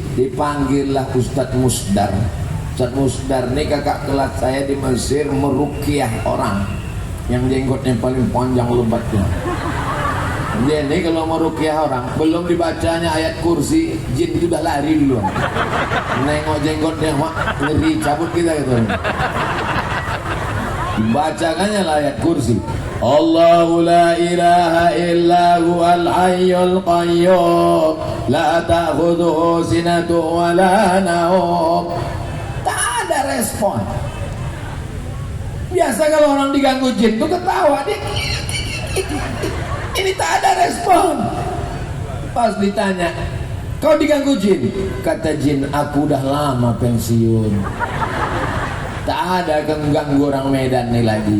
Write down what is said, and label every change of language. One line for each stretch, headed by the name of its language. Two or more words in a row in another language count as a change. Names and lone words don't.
Indonesian: Dipanggillah Ustadz Musdar. Ustadz Musdar ini kakak kelas saya di Mesir, meruqyah orang yang jenggotnya paling panjang lebatnya. Dia ini kalau meruqyah orang, belum dibacanya ayat kursi, jin itu udah lari dulu. Nengok jenggotnya, mak, ngeri, cabut kita gitu. Dibacakannya ayat kursi.
Arabic: الله لا إله إلا هو الحي القيوم لا تأخذه سنة ولا نوم.
Indonesian: Tak ada respon. Biasa kalau orang diganggu jin tuh ketawa dia. Ini tak ada respon. Pas ditanya, kau diganggu jin? Kata jin, aku udah lama pensiun. Tak ada mengganggu orang Medan nih lagi.